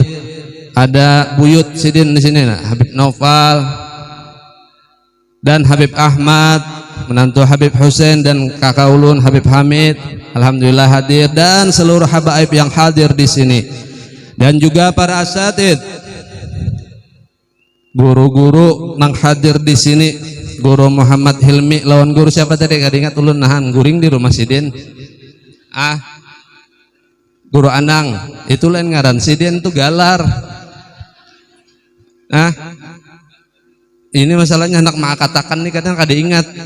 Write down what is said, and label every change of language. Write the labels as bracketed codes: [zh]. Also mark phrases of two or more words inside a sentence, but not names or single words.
[id] Ada Buyut Sidin di sini, Habib Naufal dan Habib Ahmad, menantu Habib Hussein, dan kakak ulun Habib Hamid, alhamdulillah hadir, dan seluruh habaib yang hadir di sini. Dan juga para asatid, [bjn] guru-guru nang hadir di sini, Guru Muhammad Hilmi lawan guru siapa tadi? Gak ingat ulun, nahan guring di rumah Sidin. Guru Anang itu lain ngaran, Sidin itu Galar. Ini masalahnya anak makatakan nih, kadang kada ingat.